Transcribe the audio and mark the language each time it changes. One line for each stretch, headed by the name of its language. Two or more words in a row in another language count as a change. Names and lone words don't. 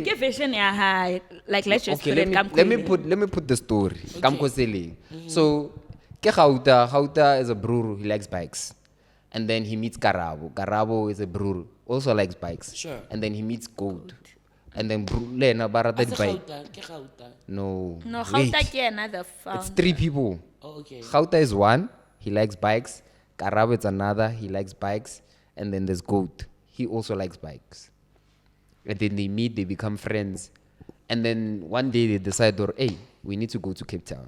English: Give vision ya high. Like let's just Okay, put it let me put the story. So ke Gauta is a brewer, he likes bikes. And then he meets Karabo. Karabo is a brewer, also likes bikes. Sure. And then he meets Goat. And then Lena Barata As a bike. Gauta, ke Gauta. No. No, wait. Gauta ke another It's founder. 3 people. Oh, okay. Gauta is 1, he likes bikes. Karabo is another, he likes bikes. And then there's Goat, he also likes bikes. And then they meet, they become friends. And then one day they decide, hey, we need to go to Cape Town.